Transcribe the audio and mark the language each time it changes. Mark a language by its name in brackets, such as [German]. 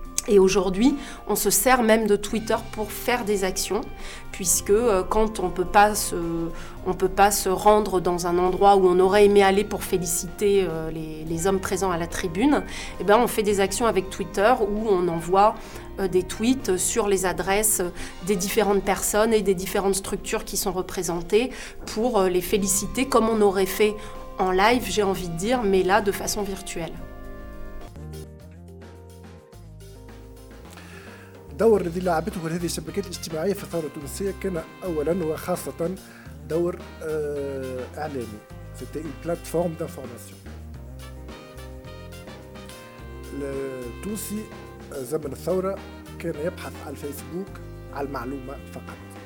[French] Et aujourd'hui, on se sert même de Twitter pour faire des actions, puisque quand on peut pas se rendre dans un endroit où on aurait aimé aller pour féliciter les hommes présents à la tribune, eh ben on fait des actions avec Twitter où on envoie des tweets sur les adresses des différentes personnes et des différentes structures qui sont représentées pour les féliciter comme on aurait fait en live, j'ai envie de dire, mais là de façon virtuelle. [Arabic] الدور الذي لعبته هذه الشبكات الاجتماعية في الثورة التونسية كان أولا وخاصة دور إعلامي. [French] C'était une plateforme d'information. [Arabic] التونسي زمن الثورة كان يبحث على الفيسبوك على المعلومة فقط.